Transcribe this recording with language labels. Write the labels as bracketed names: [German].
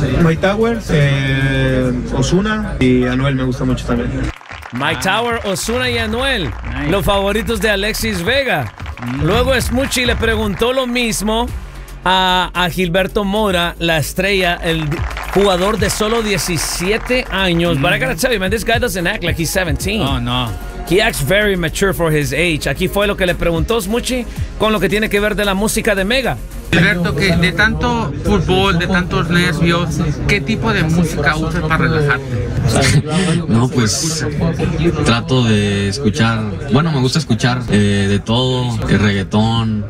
[Spanish] Mike Towers, Ozuna y Anuel me gusta mucho también. Mike Towers, Ozuna y Anuel, [English] nice. [Spanish] Los favoritos de Alexis Vega. Luego Smuchi le preguntó lo mismo a Gilberto Mora, la estrella, el jugador de solo 17 años. [English] But I gotta tell you, man, this guy doesn't act like he's 17. Oh, no. He acts very mature for his age. [Spanish] Aquí fue lo que le preguntó Smuchi con lo que tiene que ver de la música de Mega. Gilberto, que de tanto fútbol, de tantos nervios, ¿qué tipo de música usas para relajarte? No, pues trato de escuchar, bueno, me gusta escuchar de todo, el reggaetón.